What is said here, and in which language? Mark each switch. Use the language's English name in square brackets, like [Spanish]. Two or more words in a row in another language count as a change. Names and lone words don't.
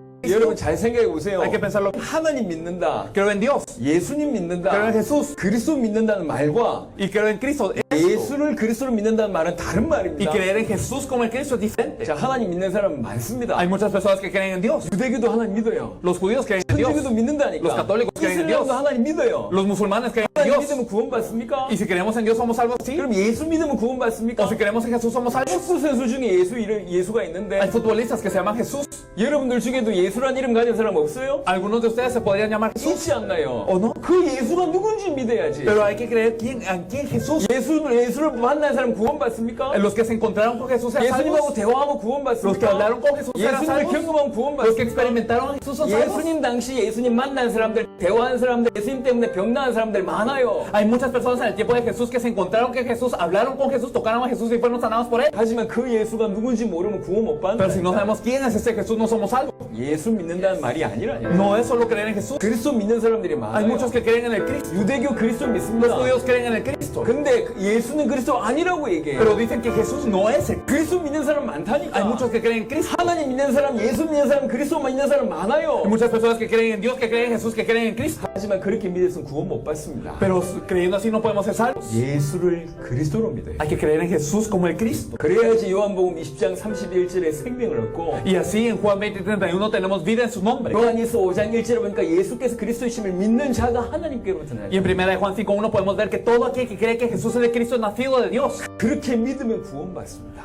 [Korean] 여러분 잘 생각해 보세요. [Spanish] Hay que pensarlo. [Korean] 하나님 믿는다. [Spanish] Creo en Dios. [Korean] 예수님 믿는다. [Spanish] Creo en Jesús. [Korean] 그리스도 믿는다는 말과 [Spanish] Y creo en Cristo. [Korean] 예수를 그리스도로 믿는다는 말은 다른 [Spanish] Y [Korean] 말입니다. [Spanish] creer en Jesús como el Cristo es diferente. [Korean] 자, 하나님 믿는 사람은 많습니다. [Spanish] Hay muchas personas que creen en Dios. [Korean] 유대교도 하나님 믿어요. [Spanish] Los judíos creen en Dios. [Korean] 천주교도 믿는다니까. [Spanish] Los católicos creen en Dios. [Korean] 이슬람도 하나님 믿어요. [Spanish] Los musulmanes creen en [Korean] 하나님 [Spanish] Dios. [Korean] 믿으면 구원받습니까? [Spanish] Y si creemos en Dios somos salvos, sí. [Korean] 그럼 예수 믿으면 구원받습니까? [Spanish] O si creemos en Jesús somos salvos. [Korean] 스포츠 선수 중에 예수가 있는데 [Spanish] Hay futbolistas que se llaman Jesús. [Korean] 여러분들 중에도 예수란 이름 가진 사람 없어요? [Spanish] Algunos de ustedes se podrían llamar Jesús. [Korean] 있지 않나요? [Spanish] ¿O no? [Korean] 그 예수가 누군지 믿어야지. [Spanish] Pero hay que creer en quién Jesús. [Korean] 예수를 만난 사람 구원받습니까? [Spanish] Los que se encontraron con Jesús eran [Korean] 예수님하고 [Spanish] salvos. [Korean] 대화하면 [Spanish] Los que [Korean] 구원받습니까? [Spanish] hablaron con Jesús eran [Korean] 예수님을 [Spanish] salvos. [Korean] 경험하면 [Spanish] Los que [Korean] 구원받습니까? [Spanish] experimentaron a Jesús son salvos. [Korean] 예수님 당시 예수님 만난 사람들, 대화한 사람들, 예수님 때문에 병나은 사람들 많아요. [Spanish] Hay muchas personas en el tiempo de Jesús que se encontraron con Jesús, hablaron con Jesús, tocaron a Jesús y fueron sanados por él. [Korean] 하지만 그 예수가 누군지 모르면 구원 못 [Spanish] Pero si no [Korean] 받는다. [Spanish] sabemos quién es ese Jesús, no somos salvos. [Korean] 예수 믿는다는 말이 아니라냐. [Spanish] No es solo creer en Jesús. [Korean] 그리스도 믿는 사람들이 [Spanish] Hay [Korean] 많아요. [Spanish] muchos que creen en el Cristo. [Korean] 유대교 그리스도 [Spanish] Los [Korean] 믿습니다. [Spanish] judíos creen en el Cristo. [Korean] 근데 예수는 그리스도 아니라고 얘기해요. [Spanish] Pero dicen que Jesús no es el Cristo. [Korean] 그리스도 믿는 사람 많다니까. [Spanish] Hay muchos que creen en Cristo. [Korean] 하나님 믿는 사람, 예수 믿는 사람, 그리스도만 믿는 사람 많아요. [Spanish] Hay muchas personas que creen en Dios, que creen en Jesús, que creen en Cristo. [Korean] 하지만 그렇게 믿어서는 구원 못 받습니다. [Spanish] Pero creyendo así no podemos ser salvos. [Korean] 예수를 그리스도로 믿어요. [Spanish] Hay que creer en Jesús como el Cristo. [Korean] 그래야지 요한복음 20장 31절에 생명을 얻고 [Spanish] Y así en Juan 20:31 tenemos vida en su nombre. [Korean] 요한일서 5장 1절에 보니까 예수께서 그리스도이심을 믿는 자가 하나님께로부터 나요. [Spanish] Y en 1 de Juan 5:1 podemos ver que todo aquel que cree que Jesús es el Cristo es nacido de Dios. [Korean] 그렇게 믿으면 구원받습니다.